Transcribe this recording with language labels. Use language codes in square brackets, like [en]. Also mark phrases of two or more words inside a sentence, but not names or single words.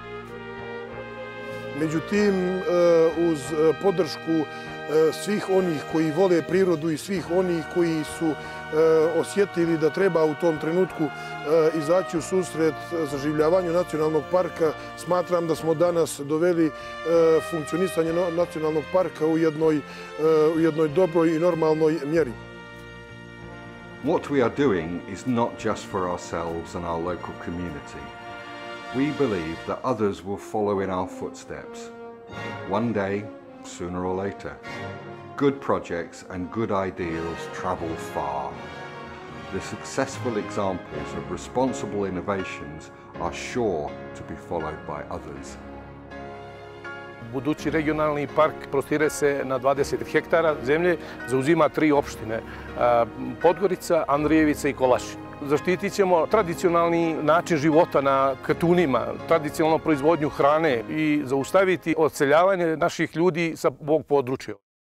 [sr] Međutim, uz podršku svih onih koji vole prirodu i svih onih koji su osjetili da treba u tom trenutku izaći u susret zaživljavanju nacionalnog parka, smatram da smo danas doveli funkcionisanje nacionalnog parka u jednoj dobroj i normalnoj mjeri. [en] What we are doing is not just for ourselves and our local community. We believe that others will follow in our footsteps. One day, sooner or later. Good projects and good ideals travel far. The successful examples of responsible innovations are sure to be followed by others. [sr] Budući regionalni park prostire se na 20 hektara zemlje, zauzima 3 opštine, Podgorica, Andrijevica i Kolasin. Zaštitit ćemo tradicionalni način života na Katunima, tradicionalnu proizvodnju hrane i zaustaviti odseljavanje naših ljudi sa ovog područja.